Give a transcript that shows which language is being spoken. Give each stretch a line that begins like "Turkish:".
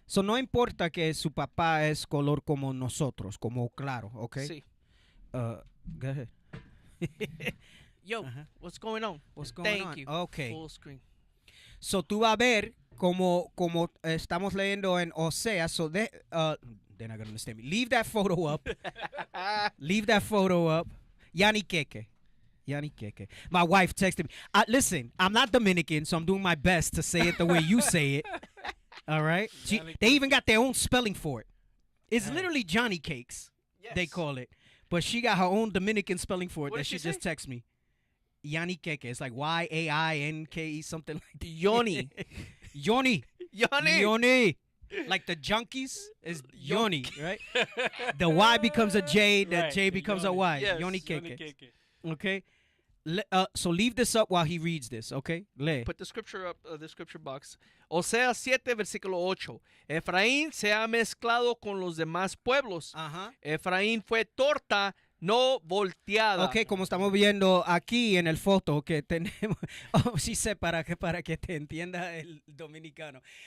Spanish: So no importa que su papá es color como nosotros, como claro, ¿ok? Sí.
English: Go ahead. Yo, what's going on? What's going on? Thank you. Okay. Full screen.
Spanish: So tú vas a ver como estamos leyendo en Osea.
English: So they're not gonna understand me. Leave that photo up. Leave that photo up. Yanni Keke. My wife texted me. Listen, I'm not Dominican, so I'm doing my best to say it the way you say it. All right? They even got their own spelling for it. It's literally Johnny Cakes, they call it. But she got her own Dominican spelling for it that she just texted me. Yanni Keke. It's like Yainke, something like that. Yoni. Yoni. Like the junkies is Yoni, right? The Y becomes a J, the J becomes a Y. Yes. Yoni Keke. Okay? So leave this up while he reads this, okay?
Spanish: Lee.
English: Put the scripture up, the scripture box.
Spanish: Osea 7, versículo 8. Efraín se ha mezclado con los demás pueblos. Efraín fue torta no volteada. Ok, como estamos viendo aquí en el foto que tenemos. Sí sé para que te entienda el dominicano.